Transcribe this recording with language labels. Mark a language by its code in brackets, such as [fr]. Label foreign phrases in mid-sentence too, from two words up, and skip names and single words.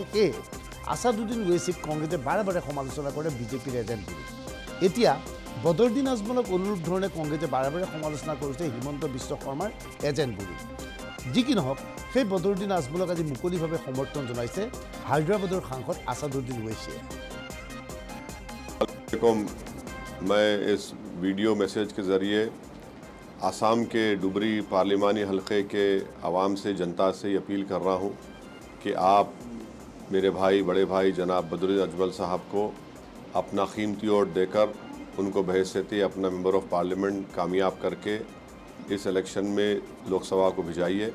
[as] সেয়ে আসাদুদ্দিন ওৱেইচিক কংগ্ৰেছে বাৰে বাৰে সমালোচনা কৰে বিজেপিৰ এজেণ্ট বুলি। এতিয়া বদৰুদ্দিন আজমলক অনুৰূপ ধৰণে কংগ্ৰেছে বাৰে বাৰে সমালোচনা কৰিছে হিমন্ত বিশ্ব শৰ্মাৰ এজেণ্ট বুলি। যি কি নহওক, সেই বদৰুদ্দিন আজমলক আজি মুকলিভাৱে সমৰ্থন জনাইছে হায়দৰাবাদৰ সাংসদ আসাদুদ্দিন ওৱেইচিয়ে। [ur] میں اس [en] video message [ur] کے ذریعے آسام کے ڈبری پارلیمانی حلقے کے عوام سے، جنتا سے اپیل کر رہا ہوں کہ آپ میرے بھائی، بڑے بھائی جناب بدرالدین اجمل صاحب کو اپنا قیمتی ووٹ دے کر ان کو بحیثیت اپنا [en] member of parliament [ur] کامیاب کرکے اس الیکشن میں لوک سبھا کو بھجائیے.